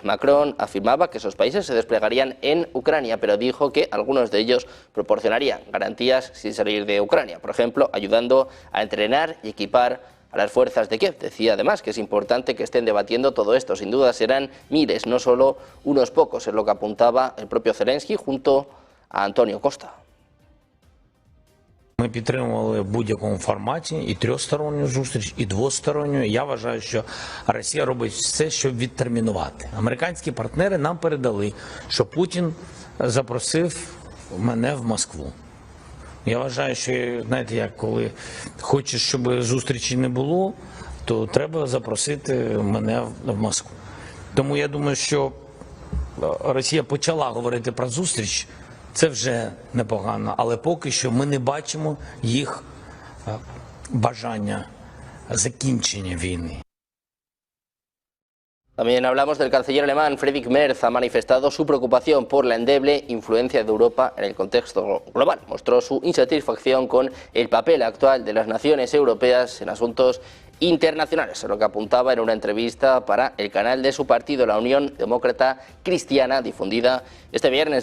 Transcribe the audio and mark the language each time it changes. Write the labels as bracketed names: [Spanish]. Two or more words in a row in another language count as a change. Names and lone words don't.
[Spanish] Macron afirmaba que esos países se desplegarían en Ucrania, pero dijo que algunos de ellos proporcionarían garantías sin salir de Ucrania, por ejemplo, ayudando a entrenar y equipar a las fuerzas de Kiev. Decía además que es importante que estén debatiendo todo esto. Sin duda serán miles, no solo unos pocos, es lo que apuntaba el propio Zelensky junto a Antonio Costa. [Ukrainian] Ми підтримували в будь-якому форматі і трьохсторонню зустріч, і двосторонню. Я вважаю, що Росія робить все, щоб відтермінувати. Американські партнери нам передали, що Путін запросив мене в Москву. Я вважаю, що, знаєте, як коли хочеш, щоб зустрічі не було, то треба запросити мене в Москву. Тому я думаю, що Росія почала говорити про зустріч. Це вже непогано, але поки що ми не бачимо їх бажання закінчення війни. [Spanish] También hablamos del canciller alemán. Friedrich Merz ha manifestado su preocupación por la endeble influencia de Europa en el contexto global. Mostró su insatisfacción con el papel actual de las naciones europeas en asuntos internacionales, lo que apuntaba en una entrevista para el canal de su partido, la Unión Demócrata Cristiana, difundida este viernes.